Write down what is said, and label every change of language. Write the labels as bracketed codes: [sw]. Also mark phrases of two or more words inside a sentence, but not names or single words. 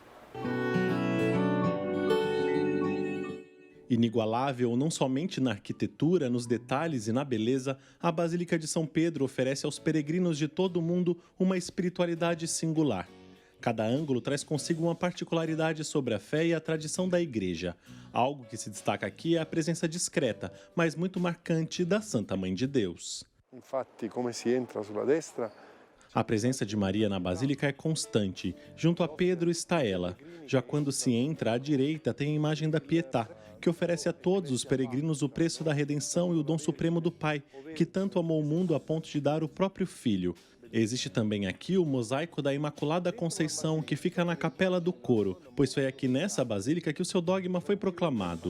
[pt] Inigualável não somente na arquitetura, nos detalhes e na beleza, a Basílica de São Pedro oferece aos peregrinos de todo o mundo uma espiritualidade singular. Cada ângulo traz consigo uma particularidade sobre a fé e a tradição da Igreja. Algo que se destaca aqui é a presença discreta, mas muito marcante da Santa Mãe de Deus. [it] Infatti, come si entra sulla destra, [pt] a presença de Maria na Basílica é constante. Junto a Pedro está ela. Já quando se entra à direita tem a imagem da Pietà, que oferece a todos os peregrinos o preço da redenção e o dom supremo do Pai, que tanto amou o mundo a ponto de dar o próprio Filho. Existe também aqui o mosaico da Imaculada Conceição, que fica na Capela do Coro, pois foi aqui nessa basílica que o seu dogma foi proclamado.